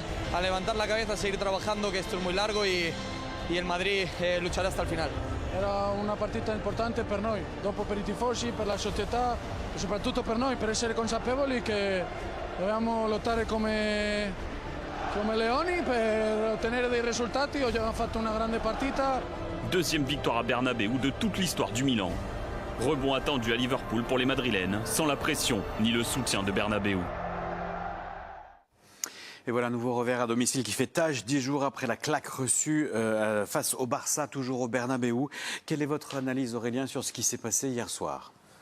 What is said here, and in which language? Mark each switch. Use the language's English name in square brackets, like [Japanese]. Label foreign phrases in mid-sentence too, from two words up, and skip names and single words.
[Spanish] A levantar la cabeza, seguir trabajando, que esto es muy largo y el Madrid luchará hasta el final. [Italian] Era una partita importante per noi, dopo per i tifosi, per la società e soprattutto per noi, per essere consapevoli che dobbiamo lottare come leoni per ottenere dei risultati. Oggi abbiamo fatto una grande partita. [French] 2e victoire à Bernabéu de toute l'histoire du Milan. Rebond attendu à Liverpool pour les Madrilènes, sans la pression ni le soutien de Bernabéu. Et voilà un nouveau revers à domicile qui fait tâche 10 jours après la claque reçue face au Barça, toujours au Bernabéu. Quelle est votre analyse, Aurélien, sur ce qui s'est passé hier soir ?